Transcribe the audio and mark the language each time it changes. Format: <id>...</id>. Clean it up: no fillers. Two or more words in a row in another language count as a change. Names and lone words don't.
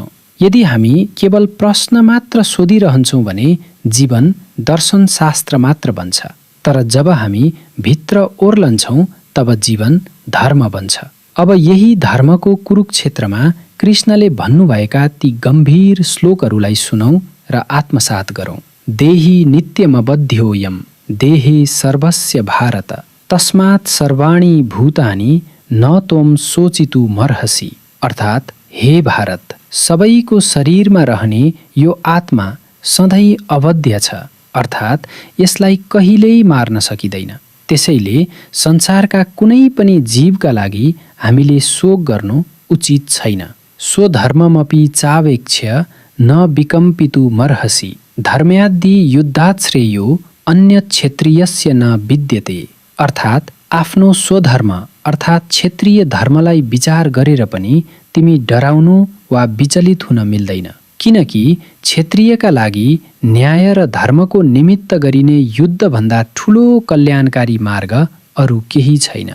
<ne>यदि हामी केवल प्रश्न मात्र सोधिरहन्छौँ भने जीवन दर्शनशास्त्र मात्र बन्छ। तर जब हामी भित्र ओर्लन्छौँ तब जीवन धर्म बन्छ। अब यही धर्मको कुरुक्षेत्रमा कृष्णले भन्नुभएका ती गम्भीर श्लोकहरूलाई सुनौँ र आत्मसात गरौँ।</ne> <sa>देही नित्यमबध्योऽयं देहे सर्वस्य भारत तस्मात् सर्वाणि भूतानि न त्वं शोचितुमर्हसि।</sa> <ne>अर्थात् हे भारत, सबैको शरीरमा रहने यो आत्मा सधैँ अवध्य छ, अर्थात् यसलाई कहिल्यै मार्न सकिँदैन। त्यसैले संसारका कुनै पनि जीवका लागि हामीले शोक गर्नु उचित छैन।</ne> <sa>स्वधर्ममपि चावेक्ष्य न विकम्पितुमर्हसि। धर्म्याद्दि युद्धात् श्रेयो अन्य क्षत्रियस्य न विद्यते।</sa> <ne>अर्थात् आफ्नो स्वधर्म अर्थात् क्षेत्रीय धर्मलाई विचार गरेर पनि तिमी डराउनु वा विचलित हुन मिल्दैन। किनकि क्षेत्रीयका लागि न्याय र धर्मको निमित्त गरिने युद्धभन्दा ठुलो कल्याणकारी मार्ग अरू केही छैन।</ne>